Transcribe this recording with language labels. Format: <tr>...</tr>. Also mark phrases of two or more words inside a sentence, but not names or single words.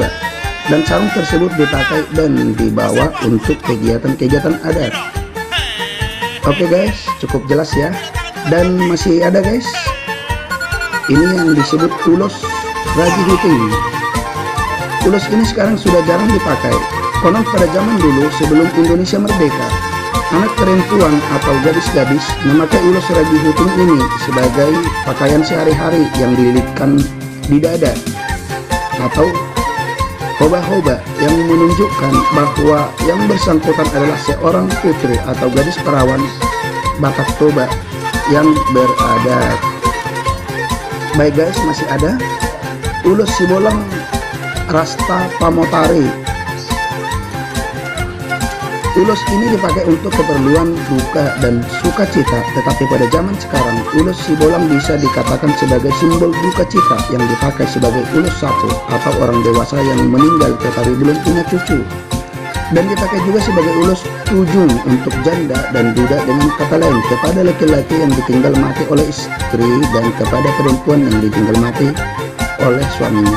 <id>Dan sarung tersebut dipakai dan dibawa untuk kegiatan-kegiatan adat.</id> <en>Oke guys,</en> <id>cukup jelas ya. Dan masih ada guys, ini yang disebut ulos raji huting. Ulos ini sekarang sudah jarang dipakai. Konon pada zaman dulu sebelum Indonesia merdeka, anak perempuan atau gadis-gadis memakai ulos raji huting ini sebagai pakaian sehari-hari yang dililitkan di dada atau hoba-hoba, yang menunjukkan bahwa yang bersangkutan adalah seorang putri atau gadis perawan Batak Toba yang beradat. Baik guys, masih ada ulos sibolang rasta pamotari. Ulos ini dipakai untuk keperluan duka dan sukacita, tetapi pada zaman sekarang ulos sibolang bisa dikatakan sebagai simbol duka cita yang dipakai sebagai ulos sapu atau orang dewasa yang meninggal tetapi belum punya cucu, dan dipakai juga sebagai ulos tujung untuk janda dan duda, dengan kata lain kepada laki-laki yang ditinggal mati oleh istri dan kepada perempuan yang ditinggal mati oleh suaminya.</id>